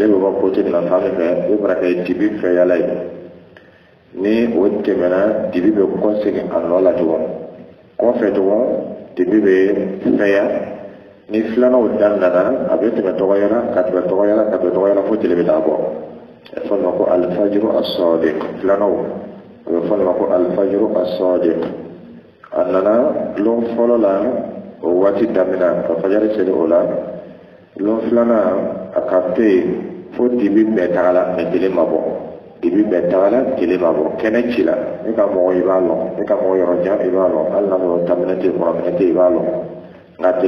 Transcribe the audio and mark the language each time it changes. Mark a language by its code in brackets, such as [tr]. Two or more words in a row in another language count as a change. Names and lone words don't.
[bm] bɛ bɔ kote min na fan min fɛ i bɛ fara ka ye dibi fɛyala ye ni o tɛmɛna dibi bɛ kɔsegin a nɔ la tugun kɔfɛ tugun dibi bɛ fɛya ni filana o dandana abe tɛmɛ dɔgɔyara ka tɛmɛ dɔgɔyara fo tile bɛ taa bɔ a bɛ fɔ ma ko [ar] الفجر الصادق [bm] filanaw a bɛ fɔ ma ko [ar] الفجر الصادق [bm] a nana lon fɔlɔ la o waati daminɛ ka fajari seli o la lon filanan a ka to yen fo dibi bɛɛ tagala mɛ tile ma bɔ dibi bɛɛ tagala tile ma bɔ kɛnɛ ci la ne ka mɔgɔ i b'a lɔn ne ka mɔgɔ yɔrɔ jan i b'a lɔn hali n'a sɔrɔ daminɛ tɛ kɔrɔ minɛ tɛ i b'a lɔn nka tile